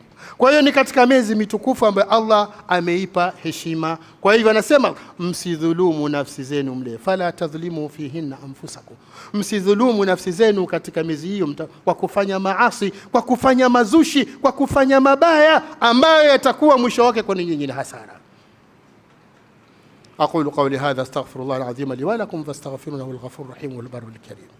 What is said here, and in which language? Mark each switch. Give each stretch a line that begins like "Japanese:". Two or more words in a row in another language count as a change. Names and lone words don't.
Swahili: Kwa hiyo ni katika miezi mitukufu ambayo Allah ameipa heshima. Kwa hivyo anasema msidhulumu nafsi zenu mle,
Arabic: فلا تظلموا فيهن أنفسكم,
Swahili: msidhulumu nafsi zenu katika miezi hiyo kwa kufanya maasi, kwa kufanya mazushi, kwa kufanya mabaya ambayo yatakuwa mwisho wake kwa nyinyi ni hasara.
Arabic: أقول قولي هذا، استغفر الله العظيم لي ولكم فاستغفروه، الغفور الرحيم والبر الكريم.